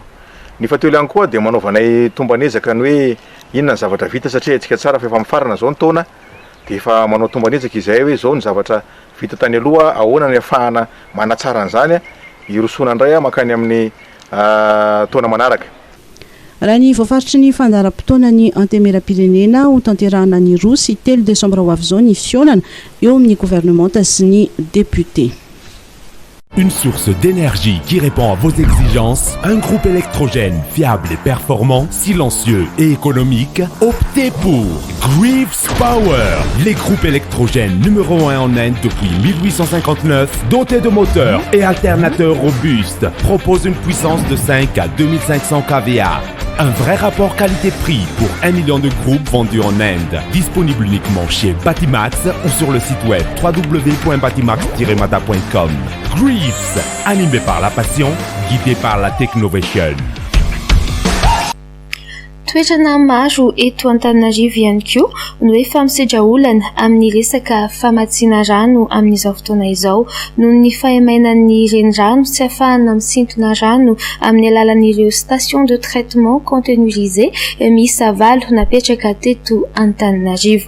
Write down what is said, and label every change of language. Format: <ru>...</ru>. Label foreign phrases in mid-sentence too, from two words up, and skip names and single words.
<mg>Ny fatelo ihany koa dia manaovanay tombanezaka ny hoe inona ny zavatra vita satria antsika tsara fa efa mifarana zao ny taona dia efa manao tombanezaka izay hoe zao ny zavatra vita tany aloha ahoana ny ahafahana manatsara an'izany hirosoana indray makany amin'ny taona manaraka. Raha ny voafaritry ny fandaharam-potoana ny antemeram-pirenena ho tanterahana ny 2 sy 3 Desambra ho avy zao ny fionana eo amin'ny gouvernemanta sy ny député.</mg> <fr>Une source d'énergie qui répond à vos exigences, un groupe électrogène fiable et performant, silencieux et économique. Optez pour Greaves Power, les groupes électrogènes numéro 1 en Inde depuis 1859, dotés de moteurs et alternateurs robustes, proposent une puissance de 5 à 2500 kVA. Un vrai rapport qualité-prix pour 1 million de groupes vendus en Inde. Disponible uniquement chez Batimax ou sur le site web www.batimax-mata.com. Greaves, animé par la passion, guidé par la technovation.</fr> <mg>Toetrana maro eto Antananarivo ihany koa no efa misedra olana amin'ny resaka famatsiana rano amin'izao fotoana izao noho ny fahamainan'ny renirano sy ahafahana misintona rano amin'ny alalan'ireo</mg> <fr>station de traitement containerisé</fr> <mg>miisa 7 napetraka teto Antananarivo.</mg>